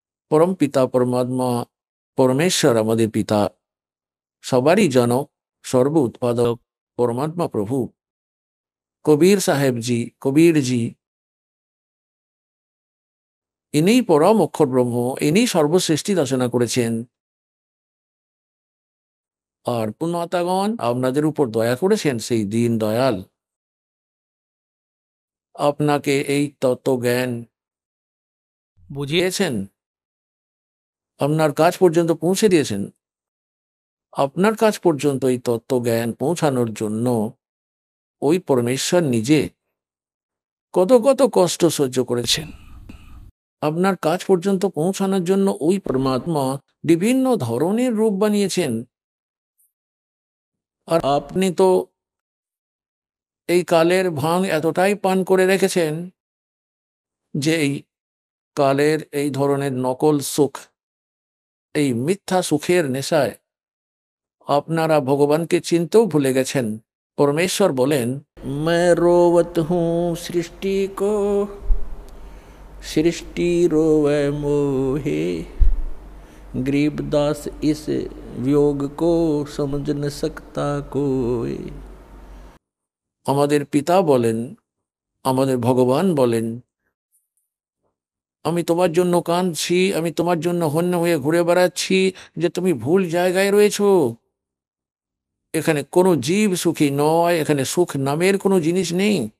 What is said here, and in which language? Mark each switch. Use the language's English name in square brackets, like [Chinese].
[Hindi] परम पिता परमात्मा परमेश्वर [Bangla] आमादेर पिता, सबारी जनक, [Hindi] सर्व उत्पादक परमात्मा प्रभु कबीर साहेब जी, कबीर जी, इन्हीं परम अक्षर ब्रह्म, इन्हीं सर्वसृष्टि रचना करेছেন। [Bangla] আর পুণ্যতাগণ আপনাদের উপর দয়া করেছেন, সেই দীন দয়াল আপনাকে এই তত্ত্ব জ্ঞান বুঝিয়েছেন, আপনার কাছ পর্যন্ত পৌঁছে দিয়েছেন। আপনার কাছ পর্যন্ত এই তত্ত্ব জ্ঞান পৌঁছানোর জন্য ওই পরমেশ্বর নিজে কত কত কষ্ট সহ্য করেছেন। আপনার কাছ পর্যন্ত পৌঁছানোর জন্য ওই পরমাত্মা বিভিন্ন ধরনের রূপ বানিয়েছেন। আর আপনি তো এই কালের ভাঙ এতটাই পান করে রেখেছেন যে এই কালের এই ধরনের নকল সুখ, এই মিথ্যা সুখের নেশায় আপনারা ভগবানকে চিনতেও ভুলে গেছেন। [Hindi] परमेश्वर बोलें, मैं रोवत हूँ सृष्टि को, सृष्टि रोवे मोहे, गरीबदास इस वियोग को समझ न सकता कोई। [Bangla] আমাদের পিতা বলেন, আমাদের ভগবান বলেন, আমি তোমার জন্য কাঁদছি, আমি তোমার জন্য হন্য হয়ে ঘুরে বেড়াচ্ছি যে তুমি ভুল জায়গায় রয়েছো। এখানে কোনো জীব সুখী নয়, এখানে সুখ নামের কোনো জিনিস নেই।